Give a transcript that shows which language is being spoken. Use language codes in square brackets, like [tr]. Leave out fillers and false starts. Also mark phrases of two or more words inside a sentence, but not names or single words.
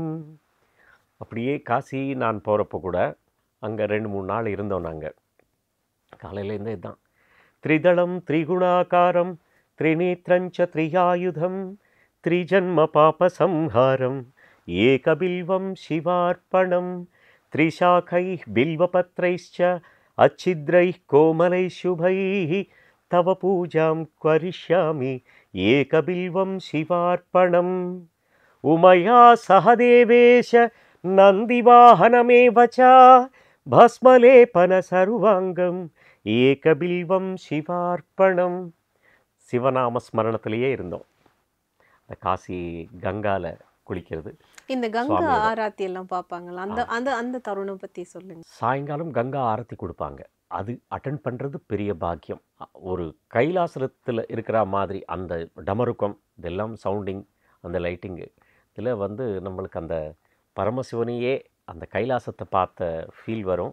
[ta] அப்படியே காசி நான் போகிறப்போ கூட அங்கே 2-3 நாள் இருந்தோம். நாங்கள் காலையிலேருந்தே இதுதான். [sa] त्रिदलं त्रिगुणाकारं त्रिनेत्रञ्च त्रियायुधं त्रिजन्म पापसंहारं एकबिल्वं शिवार्पणं त्रिशाखैः பில்வபத்ரைश्च अच्छिद्रैः कोमलैः शुभैः तव पूजां करिष्यामि एकबिल्वं शिवार्पणम् उमया सह देवेश नन्दिवाहनमेव च भस्मलेपन सर्वाङ्गम् एकबिल्वं शिवार्पणम्. [ta] சிவநாம ஸ்மரணத்திலேயே இருந்தோம். காசி கங்கால குளிக்கிறது. இந்த கங்கா ஆராத்தி எல்லாம் பார்ப்பாங்களா? அந்த அந்த அந்த தருணம் பற்றி சொல்லுங்க. சாயங்காலம் கங்கா ஆரத்தி கொடுப்பாங்க. அது அட்டன் பண்ணுறது பெரிய பாக்கியம். ஒரு கைலாசத்தில் இருக்கிற மாதிரி அந்த டமருக்கம் இதெல்லாம் சவுண்டிங் அந்த லைட்டிங்கு இதில் நம்மளுக்கு அந்த பரமசிவனையே அந்த கைலாசத்தை பார்த்த ஃபீல் வரும்.